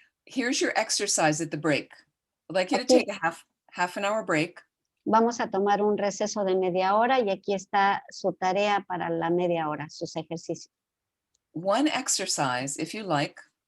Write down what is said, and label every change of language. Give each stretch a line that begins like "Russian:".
English: Here's your exercise at the break. I'd like you to
Spanish: Aquí.
English: take a half an hour break.
Spanish: Vamos a tomar un receso de media hora y aquí está su tarea para la media hora, sus ejercicios.
English: One exercise, if you like,